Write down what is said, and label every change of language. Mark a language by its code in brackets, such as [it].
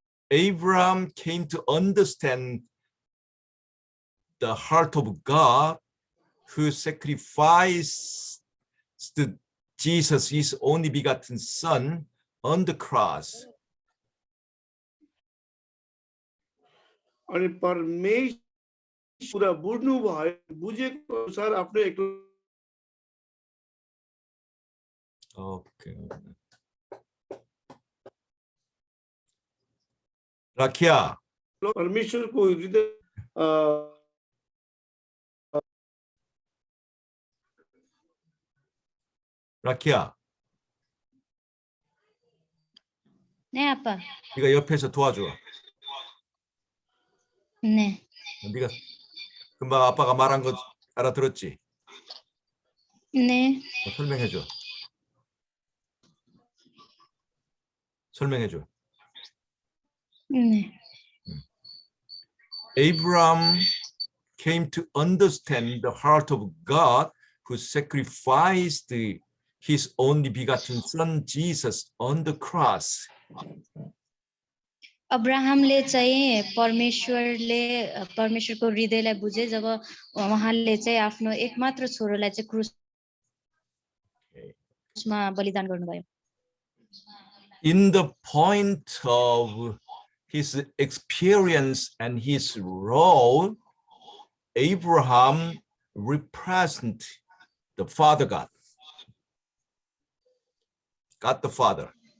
[en] Abraham came to understand the heart of God, who sacrificed Jesus, his only begotten son, on the cross. [ne] अनि परमेश्वर बुझ्नु भयो, बुझेको अनुसार आफ्नो एक. [en] Okay. Rakia? [ne] परमेश्वरको हृदय Rakia? [ko] 네, 아빠. 네가 옆에서 도와줘. 네. 네가 금방 아빠가 말한 거 알아들었지? 네. 설명해줘. 설명해줘. 네. [en] Abraham came to understand the heart of God who sacrificed his only begotten son Jesus on the cross. [ne] अब्राहमले चाहिँ परमेश्वरको हृदयलाई बुझे जब उहाँले चाहिँ आफ्नो एकमात्र छोरोलाई चाहिँ क्रुसमा बलिदान गर्नुभयो. [en] In the point of his experience and his role, Abraham represents the Father God. God the Father.